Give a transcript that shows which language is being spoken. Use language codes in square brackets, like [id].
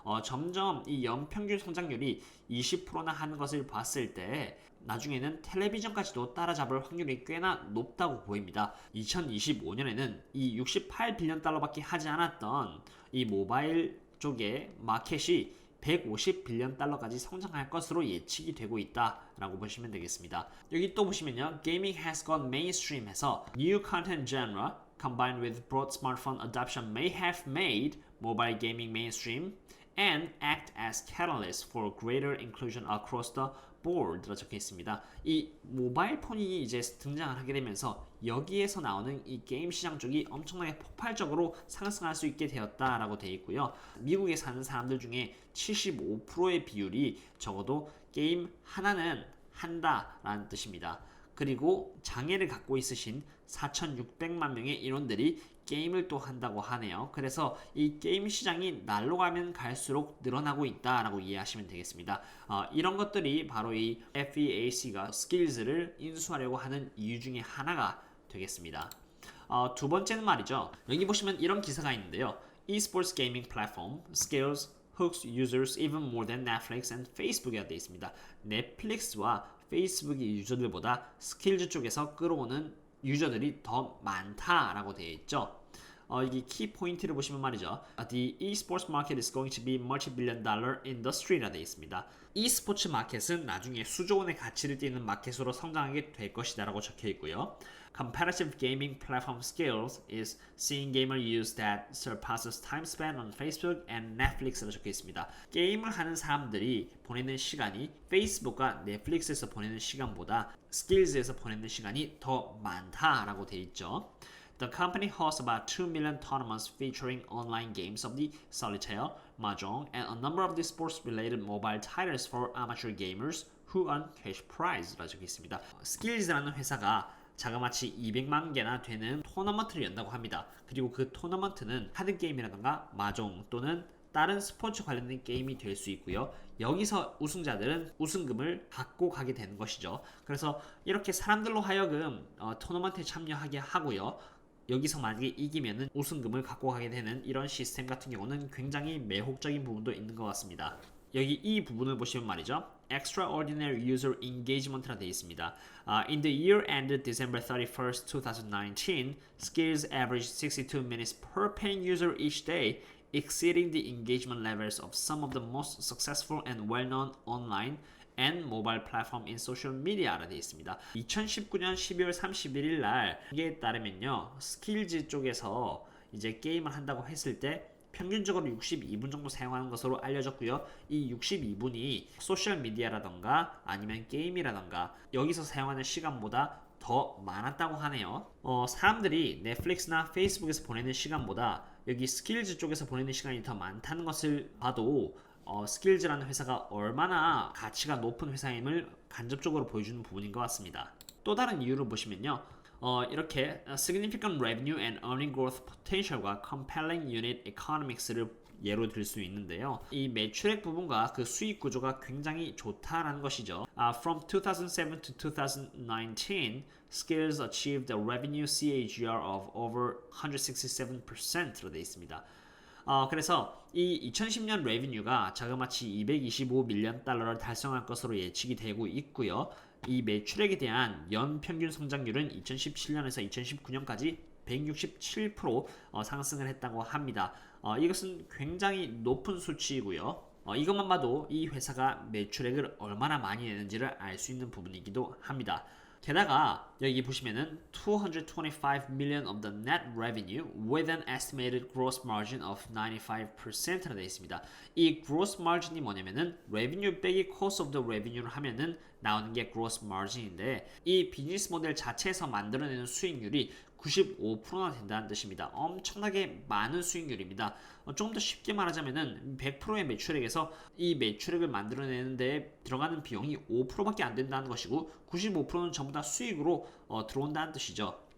[ko] 점점 이 연평균 성장률이 20%나 하는 것을 봤을 때 나중에는 텔레비전까지도 따라잡을 확률이 꽤나 높다고 보입니다. 2025년에는 이 68빌리언 달러밖에 하지 않았던 이 모바일 쪽의 마켓이 150빌리언 달러까지 성장할 것으로 예측이 되고 있다라고 보시면 되겠습니다. 여기 또 보시면요. [en] Gaming has gone mainstream 해서 New content genre combined with broad smartphone adoption may have made mobile gaming mainstream and act as catalyst for greater inclusion across the board라 [ko] 적혀 있습니다. 이 모바일 폰이 이제 등장을 하게 되면서 여기에서 나오는 이 게임 시장 쪽이 엄청나게 폭발적으로 상승할 수 있게 되었다라고 되어 있고요. 미국에 사는 사람들 중에 75%의 비율이 적어도 게임 하나는 한다라는 뜻입니다. 그리고 장애를 갖고 있으신 4,600만 명의 인원들이 게임을 또 한다고 하네요. 그래서 이 게임 시장이 날로 가면 갈수록 늘어나고 있다라고 이해하시면 되겠습니다. 이런 것들이 바로 이 FEAC가 스킬즈를 인수하려고 하는 이유 중에 하나가 되겠습니다. 두 번째는 말이죠. 여기 보시면 이런 기사가 있는데요. [en] eSports gaming platform scales hooks users even more than Netflix and Facebook이라 [ko] 되어 있습니다. 넷플릭스와 페이스북의 유저들보다 스킬즈 쪽에서 끌어오는 유저들이 더 많다라고 되어 있죠. 이 키 포인트를 보시면 말이죠. [en] The esports market is going to be multi-billion dollar industry라 [ko] 되어 있습니다. e스포츠 마켓은 나중에 수조 원의 가치를 띠는 마켓으로 성장하게 될 것이다라고 적혀 있고요. [en] Competitive gaming platform scales is seeing gamer use that surpasses time spent on Facebook and Netflix라고 [ko] 적혀 있습니다. 게임을 하는 사람들이 보내는 시간이 페이스북과 넷플릭스에서 보내는 시간보다 스킬즈에서 보내는 시간이 더 많다라고 되어 있죠. [en] The company hosts about 2 million tournaments featuring online games of the solitaire, mahjong, and a number of the sports-related mobile titles for amateur gamers who earn cash prize라고 [ko] 적혀 있습니다. 스킬즈라는 회사가 자그마치 200만 개나 되는 토너먼트를 연다고 합니다. 그리고 그 토너먼트는 카드 게임이라든가 마종 또는 다른 스포츠 관련된 게임이 될 수 있고요. 여기서 우승자들은 우승금을 갖고 가게 되는 것이죠. 그래서 이렇게 사람들로 하여금 토너먼트에 참여하게 하고요. 여기서 만약에 이기면은 우승금을 갖고 가게 되는 이런 시스템 같은 경우는 굉장히 매혹적인 부분도 있는 것 같습니다. 여기 이 부분을 보시면 말이죠. [en] Extraordinary User Engagement [ko] 라 되어 있습니다. [en] In the year ended December 31st, 2019, Skills averaged 62 minutes per paying user each day, exceeding the engagement levels of some of the most successful and well-known online and mobile platform in social media라 [ko] 되어 있습니다. 2019년 12월 31일 날 이게 따르면요. 스킬즈 쪽에서 이제 게임을 한다고 했을 때 평균적으로 62분 정도 사용하는 것으로 알려졌고요. 이 62분이 소셜미디어라던가 아니면 게임이라던가 여기서 사용하는 시간보다 더 많았다고 하네요. 사람들이 넷플릭스나 페이스북에서 보내는 시간보다 여기 스킬즈 쪽에서 보내는 시간이 더 많다는 것을 봐도 스킬즈라는 회사가 얼마나 가치가 높은 회사임을 간접적으로 보여주는 부분인 것 같습니다. 또 다른 이유를 보시면요. 이렇게 [en] significant revenue and earning growth potential [ko] 과 [en] compelling unit economics [ko] 를 예로 들 수 있는데요. 이 매출액 부분과 그 수익 구조가 굉장히 좋다라는 것이죠. [en] From 2007 to 2019, Skills achieved a revenue CAGR of over 167%로 [ko] 되어 있습니다. 그래서 이 2010년 레비뉴가 자그마치 225밀리언 달러를 달성할 것으로 예측이 되고 있고요. 이 매출액에 대한 연 평균 성장률은 2017년에서 2019년까지 167% 상승을 했다고 합니다. 이것은 굉장히 높은 수치이고요. 이것만 봐도 이 회사가 매출액을 얼마나 많이 내는지를 알 수 있는 부분이기도 합니다. [en] 게다가 여기 보시면은 225 million of the net revenue with an estimated gross margin of 95%라 [ko] 되어 있습니다. 이 gross margin이 뭐냐면은 revenue 빼기 [en] cost of the revenu [ko] 를 하면은 나오는 게 gross margin인데 이 비즈니스 모델 자체에서 만들어내는 수익률이 95%나 된다는 뜻입니다. 엄청나게 많은 수익률입니다. 조금 더 쉽게 말하자면은 100%의 매출액에서 이 매출액을 만들어내는데 들어가는 비용이 5%밖에 안 된다는 것이고 95%는 전부 다 수익으로 들어온다는 뜻이죠.